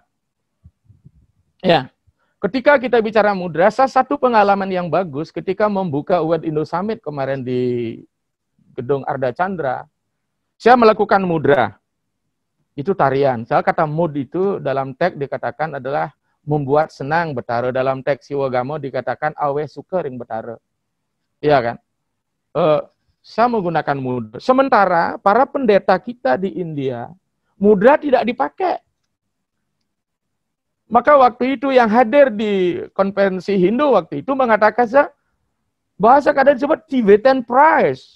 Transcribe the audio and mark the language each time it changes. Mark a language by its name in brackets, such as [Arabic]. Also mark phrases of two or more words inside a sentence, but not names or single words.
[Indonesian] Ya, ketika kita bicara mudra, salah satu pengalaman yang bagus ketika membuka World Indo Summit kemarin di Gedung Arda Chandra, saya melakukan mudra. Itu tarian. Saya kata mud itu dalam teks dikatakan adalah membuat senang betara. Dalam teks Siwagamo dikatakan [Balinese] awe suka ring betara. [Indonesian] Iya kan? Saya menggunakan mudra. Sementara para pendeta kita di India, mudra tidak dipakai. Maka waktu itu yang hadir di konvensi Hindu waktu itu mengatakan bahasa kadang disebut [English] Tibetan Priest.